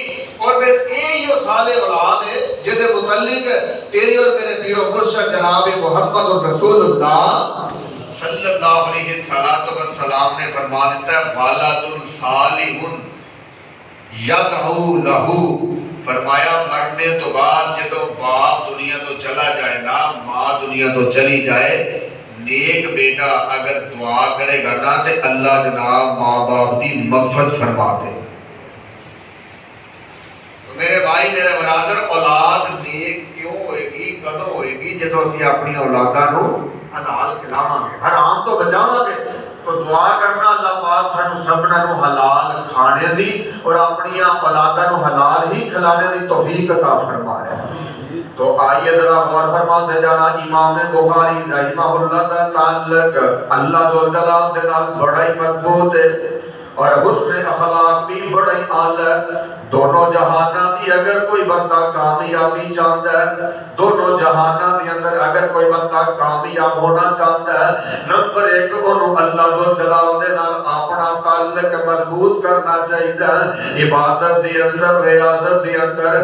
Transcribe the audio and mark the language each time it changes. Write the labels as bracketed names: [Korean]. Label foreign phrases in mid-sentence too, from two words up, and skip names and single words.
[Punjabi] اور پھر یہی صالح اولاد ہے جس متعلق تیری اور میرے پیر و مرشد جناب محمد الرسول اللہ [Arabic] صلی اللہ علیہ وسلم [Punjabi] نے فرما دیتا ہے [Arabic] والد صالح یدعو لہو، [Punjabi] فرمایا مرنے تو بعد جدو باپ دنیا تو چلا جائے نا، ماں دنیا تو چلی جائے، نیک بیٹا اگر دعا کرے گا نا تے اللہ جناب ماں باپ دی مغفرت فرما دے۔ تو میرے بھائی میرے برادر اولاد نیک کیوں ہوئے گی، کدوں ہوئے گی؟ جدو اسی اپنی اولاداں نو حلال کھلاواں گے، حرام تو بچاواں گے۔ تو دعا کرنا اللہ پاک سانو سبنا نو حلال کھانے دی اور اپنی اولاداں نو حلال ہی کھلانے دی توفیق عطا فرمائے۔ تو آئیے ذرا غور فرماتے جانا، امام بخاری [Arabic] رحمہ اللہ [Punjabi] کا تعلق اللہ ذوالجلال دے نال بڑا ہی مضبوط ہے، اور حسن اخلاق بھی بڑا ہی اعلیٰ ہے۔ دونوں جہاناں دی اگر کوئی بندہ کامیابی چاہتا ہے، دونوں جہاناں دی اندر اگر کوئی بندہ کامیاب ہونا چاہتا ہے، نمبر 1 انہوں اللہ ذوالجلال دے نال اپنا تعلق مضبوط کرنا چاہیے عبادت دے اندر ریاضت دے اندر